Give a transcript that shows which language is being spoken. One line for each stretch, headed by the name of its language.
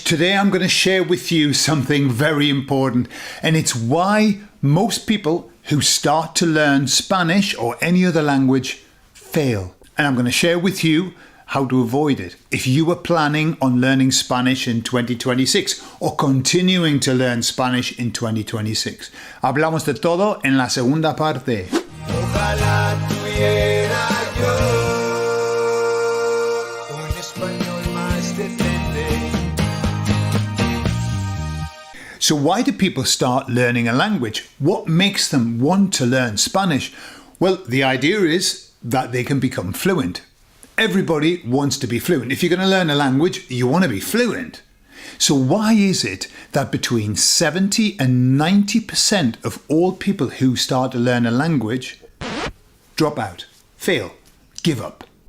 English: Today I'm going to share with you something very important, and it's why most people who start to learn Spanish or any other language fail. And I'm going to share with you how to avoid it. If you are planning on learning Spanish in 2026 or continuing to learn Spanish in 2026.
Spanish: Hablamos de todo en la segunda parte. Ojalá tuviera yo un español más decente.
English: So why do people start learning a language? What makes them want to learn Spanish? Well, the idea is that they can become fluent. Everybody wants to be fluent. If you're going to learn a language, you want to be fluent. So why is it that between 70 and 90% of all people who start to learn a language drop out, fail, give up?